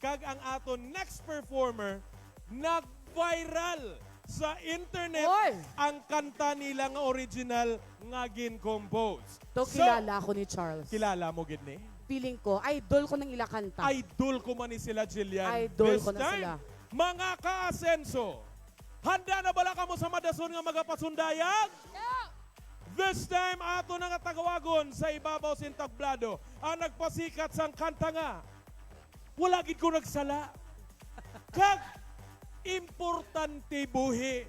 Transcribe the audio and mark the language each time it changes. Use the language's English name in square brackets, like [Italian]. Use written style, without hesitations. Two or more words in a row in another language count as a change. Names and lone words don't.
[Hiligaynon] kag ang aton [English] next performer [Hiligaynon] nag-viral sa internet Oy! ang kanta nila nga original nga gin-compose. To kilala ako ni Charles. Kilala mo gid ni? Feeling ko, idol ko ng ila kanta. Idol ko man ni sila, Jillian. Idol [English] This [Hiligaynon] ko na [English] time, [Hiligaynon] sila. mga ka-asenso, handa na bala ka mo sa madason nga magapasundayag? This time, ato na nga tagawagon sa ibabaw sin tablado ang nagpasikat sang kanta nga. Wala gid ko nagsala. Kag importante buhi.